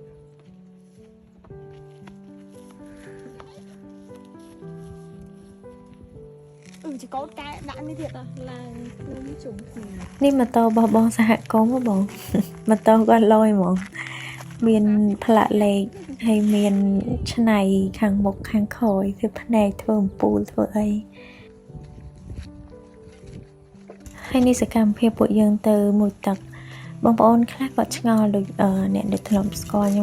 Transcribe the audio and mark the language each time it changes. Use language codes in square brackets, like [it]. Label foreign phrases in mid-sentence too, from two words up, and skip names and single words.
[vi] Chỉ có cái đã như thiệt à là nó trùng thì [km] នេះម៉ូតូរបស់បងសហគមន៍ហ៎បង ម៉ូតូគាត់លយហ្មងមានផ្លាកលេខហើយមានឆ្នៃខាងមុខខាងក្រោយគឺផ្នែកធ្វើអំពូលធ្វើអីហើយនេះសកម្មភាពពួកយើងទៅមួយទឹកបងប្អូនខ្លះគាត់ឆ្ងល់ដូចអ្នកដែលធ្លាប់ស្គាល់ខ្ញុំ